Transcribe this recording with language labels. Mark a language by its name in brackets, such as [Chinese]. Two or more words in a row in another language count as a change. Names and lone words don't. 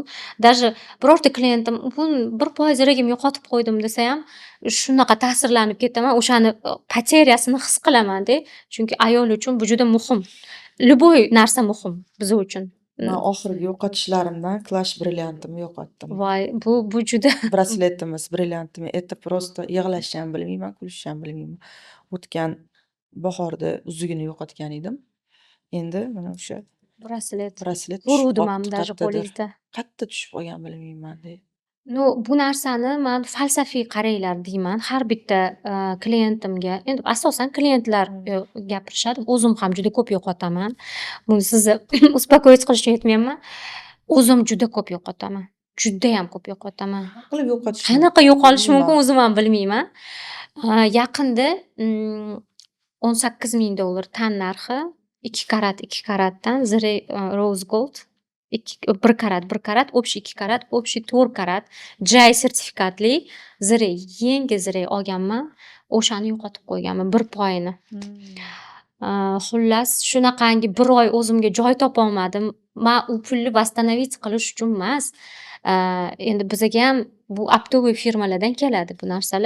[Uzbek] Даже birorta klientim "Bugun 1% regim yo'qotib qo'ydim" desa ham shunaqa ta'sirlanib ketaman. O'shani poteryasini his qilaman-da. Chunki ayol uchun bu juda muhim. Любой narsa muhim biz uchun. Man oxirgi yo'qotishlarimdan Clash brilliantimni yo'qotdim. Voy, bu juda Brasletimiz brilliantimi. [Russian] Это просто [Uzbek] yig'lashni ham bilmayman, kulishni ham bilmayman. O'tgan bahorda uzugini yo'qotgan edim. Endi mana o'sha braslet. braslet Ko'ruvdim tushib ham qolibdi даже qayerdadir. qo'lingizda. Qayerda tushib qolgan bilmayman-da. No, bu narsani man falsafiy qaranglar deyman har bitta klientimga. Endi asosan klientlar gapirishadi. O'zim ham juda ko'p yo'qotaman. Buni sizni uspokoить qilish uchun aytmayapman. O'zim juda ko'p yo'qotaman. Judayam ko'p yo'qotaman. Nima qilib yo'qotish Qanaqa yo'qolishi mumkin bilmayman. o'zim ham bilmayman. Yaqinda $18,000 tan narxi 2 karatdan zire [English] rose gold [Uzbek] 1 karat, общий 2 karat, общий 4 karat GI sertifikatli zire, yangi zire olganman. O'shani yo'qotib qo'yganman 1 poyini. Xullas shunaqangi 1 oy o'zimga joy topolmadim. Men u pulni восстановить qilish uchun emas. Endi bizga ham bu optovoy firmalardan keladi bu narsalar.